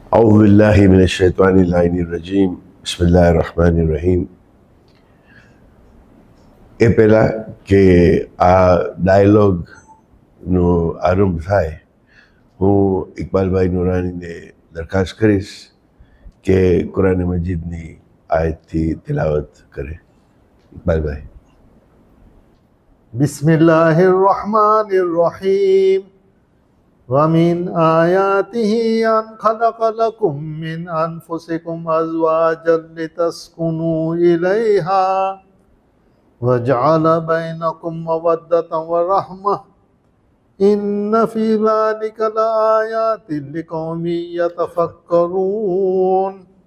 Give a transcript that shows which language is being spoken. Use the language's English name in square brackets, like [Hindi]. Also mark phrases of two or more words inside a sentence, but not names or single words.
[Arabic] أعوذ بالله من الشيطان اللعين الرجيم بسم الله الرحمن الرحيم. [Gujarati] એ પહેલાં કે આ ડાયલોગનો આરંભ થાય, હું ઇકબાલભાઈ નુરાનીને દરખાસ્ત કરીશ કે કુરાન મજીદની આયતથી તિલાવત કરે. ઇકબાલભાઈ. [Arabic] بسم الله الرحمن الرحيم. ومن آياته أن خلق لكم من أنفسكم أزواجا لتسكنوا إليها وجعل بينكم مودة ورحمة إن في ذلك لآيات لقوم يتفكرون.